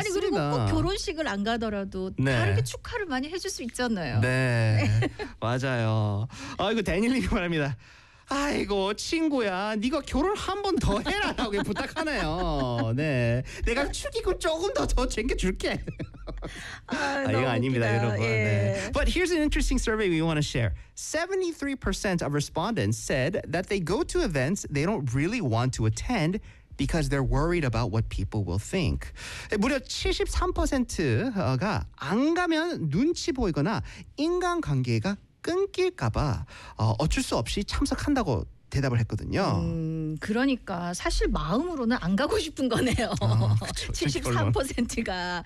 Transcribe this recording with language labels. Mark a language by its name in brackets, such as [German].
[Korean] 아니 그리고 꼭 결혼식을 안 가더라도 네. 다르게 축하를 많이 해줄 수 있잖아요. 네. 맞아요. 아이고 데닐님이 말합니다. 아이고 친구야 네가 결혼 한 번 더 해라 라고 부탁하네요. 네, 내가 축이고 조금 더 챙겨줄게. 아, 이거 아닙니다 웃기다. 여러분. 예. 네. [English] But here's an interesting survey we want to share. 73% of respondents said that they go to events they don't really want to attend because they're worried about what people will think. [Korean] 무려 73%가 안 가면 눈치 보이거나 인간관계가 끊길까봐 어쩔 수 없이 참석한다고 대답을 했거든요. 그러니까 사실 마음으로는 안 가고 싶은 거네요. 73%가.